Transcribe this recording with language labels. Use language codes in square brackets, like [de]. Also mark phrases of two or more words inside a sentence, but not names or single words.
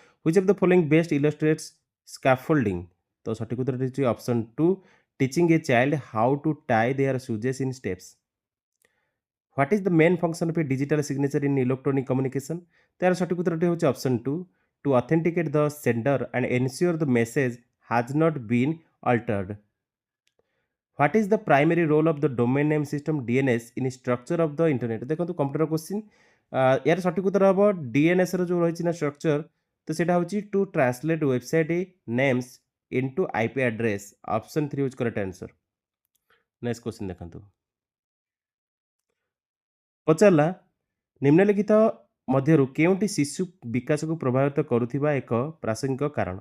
[en] which of the following best illustrates scaffolding? [or] ତ ସଠିକ୍ ଉତ୍ତର ହେଉଛି ଅପସନ୍ [en] 2 teaching a child how to tie their shoes in steps. what is the main function of a digital signature in electronic communication? [or] ତାର ସଠିକ୍ ଉତ୍ତରଟି ହେଉଛି ଅପସନ୍ [en] 2 to authenticate the sender and ensure the message has not been altered. What is the primary role of the domain name system DNS in structure of the internet? [or] ଦେଖନ୍ତୁ [en] computer question [or] ଏହାର ସଠିକ୍ ଉତ୍ତର ହେବ DNS ର ଯେଉଁ ରହିଛି ନା ଷ୍ଟ୍ରକ୍ଚର ତ ସେଇଟା ହେଉଛି [en] to translate website names into IP address. [or] ଅପସନ୍ 3 ହେଉଛି [en] correct answer. next question [or] ଦେଖନ୍ତୁ। ପଚାରିଲା ନିମ୍ନଲିଖିତ ମଧ୍ୟରୁ କେଉଁଟି ଶିଶୁ ବିକାଶକୁ ପ୍ରଭାବିତ କରୁଥିବା ଏକ ପ୍ରାସଙ୍ଗିକ କାରଣ?